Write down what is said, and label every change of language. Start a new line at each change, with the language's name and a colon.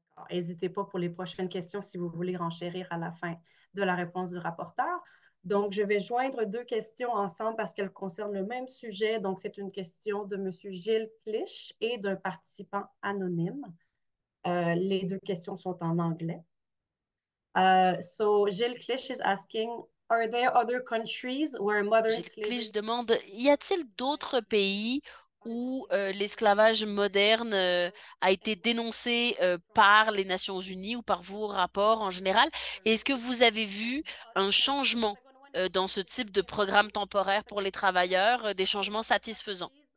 French: N'hésitez pas pour les prochaines questions si vous voulez renchérir à la fin de la réponse du rapporteur. Donc, je vais joindre deux questions ensemble parce qu'elles concernent le même sujet. Donc, c'est une question de M. Gilles Clich et d'un participant anonyme. Les deux questions sont en anglais.
English: So, Gilles Clich is asking, are there other countries where modern
French: Gilles
English: slavery...
French: Clich demande, y a-t-il d'autres pays où l'esclavage moderne a été dénoncé par les Nations Unies ou par vos rapports en général? Et est-ce que vous avez vu un changement dans ce type de programme temporaire pour les travailleurs, des changements satisfaisants?